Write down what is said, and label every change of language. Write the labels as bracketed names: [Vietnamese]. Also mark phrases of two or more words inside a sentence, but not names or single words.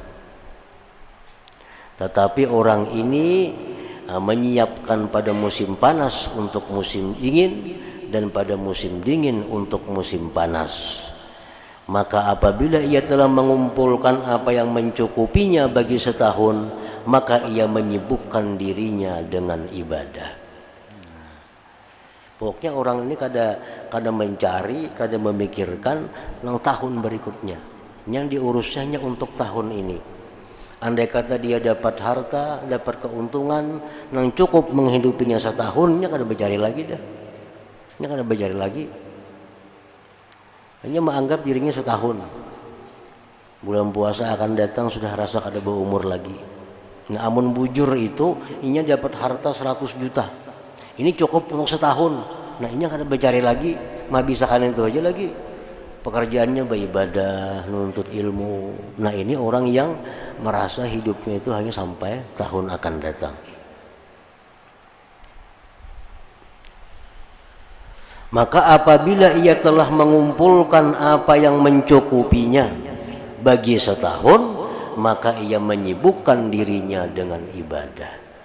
[Indonesian] Tetapi orang ini menyiapkan pada musim panas untuk musim dingin dan pada musim dingin untuk musim panas. Maka apabila ia telah mengumpulkan apa yang mencukupinya bagi setahun, maka ia menyibukkan dirinya dengan ibadah. Pokoknya orang ini kada mencari, kada memikirkan nang tahun berikutnya. Yang diurusnya untuk tahun ini. Andai kata dia dapat harta, dapat keuntungan nang cukup menghidupinya setahunnya, [Banjar] kada bercari lagi dah. Nya kada bercari lagi. [Indonesian] Hanya menganggap dirinya setahun. Bulan puasa akan datang sudah rasa kada berumur lagi. [Banjar] Nah, amun bujur itu inya dapat harta 100 juta. [Indonesian] Ini cukup untuk setahun. [Banjar] Nah, inya kada bercari lagi, menghabiskan itu aja lagi. [Indonesian] Pekerjaannya beribadah, nuntut ilmu. Nah, ini orang yang merasa hidupnya itu hanya sampai tahun akan datang. Maka apabila ia telah mengumpulkan apa yang mencukupinya bagi setahun, maka ia menyibukkan dirinya dengan ibadah.